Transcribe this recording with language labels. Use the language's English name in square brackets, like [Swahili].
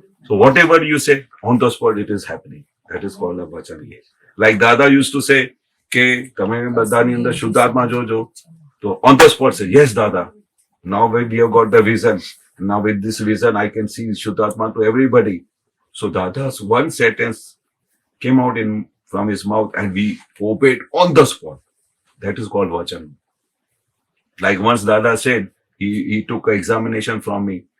[English] So whatever you say on the spot, it is happening. That is called a vachan. Like Dada used to say, [Gujarati] કે તમે બધાની અંદર શુદ્ધાત્મા જોજો. [English] So on the spot say, yes, Dada. Now we have got the vision. Now with this vision, I can see Shuddhatma to everybody. So Dada's one sentence came out from his mouth and we obeyed on the spot. That is called vachan. Like once Dada said, he took an examination from me.